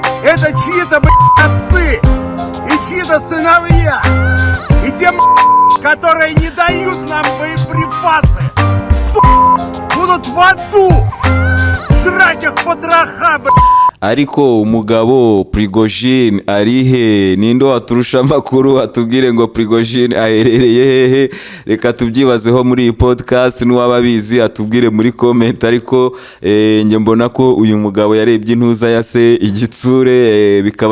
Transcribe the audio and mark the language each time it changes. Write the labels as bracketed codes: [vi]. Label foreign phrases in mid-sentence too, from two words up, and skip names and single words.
[ru] Это чьи-то, отцы и чьи-то сыновья. И те, которые не дают нам боеприпасы, будут в аду жрать их потроха, [rw] Ariko umugabo Prigozhin arihe nindo waturusha amakuru atubwire ngo Prigozhin aherereye hehe reka tubyibazeho muri iyi podcast n'uwababizi atubwire muri comment ariko nge mbona ko uyu mugabo yarebye intuza ya se igitsure bikaba